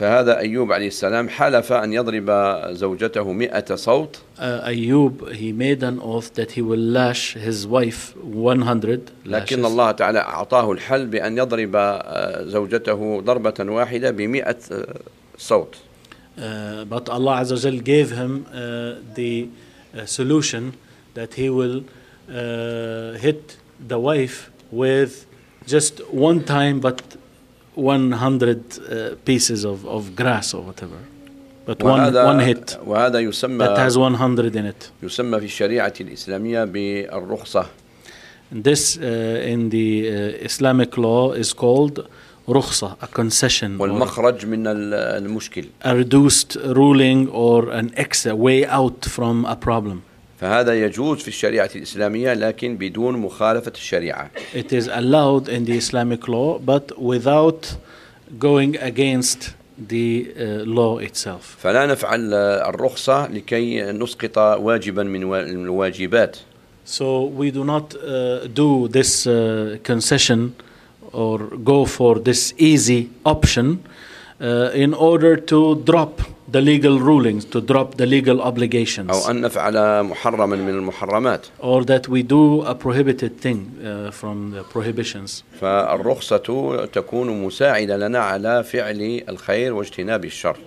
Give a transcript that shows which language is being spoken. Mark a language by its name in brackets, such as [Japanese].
[Arabic] فهذا أيوب عليه السلام حلف أن يضرب زوجته 100 صوت. [English] أيوب he made an oath that he will lash his wife 100 lashes. [Arabic] لكن الله تعالى أعطاه الحل بأن يضرب زوجته ضربة واحدة 100 صوت. [English] But Allah عز وجل gave him the solution that he will hit the wife with just one time but 100 pieces of grass or whatever, but one hit [Arabic] وهذا يسمى [English] that has 100 in it. [Arabic] يسمى في الشريعة الإسلامية بالرخصة. [English] And this in the Islamic law is called رخصة, a concession. [Arabic] والمخرج من المشكل. [English] A reduced ruling or an exit, way out from a problem. [Arabic] فهذا يجوز في الشريعة الإسلامية لكن بدون مخالفة الشريعة. [English] It is allowed in the Islamic law but without going against the law itself. [Arabic] فلا نفعل الرخصة لكي نسقط واجبا من الواجبات. [English] So we do not do this concession or go for this easy option in order to drop the legal rulings, to drop the legal obligations. [Arabic] أو أن نفعل محرما من المحرمات. [English] Or that we do a prohibited thing from the prohibitions. [Arabic] فالرخصة تكون مساعدة لنا على فعل الخير واجتناب الشر.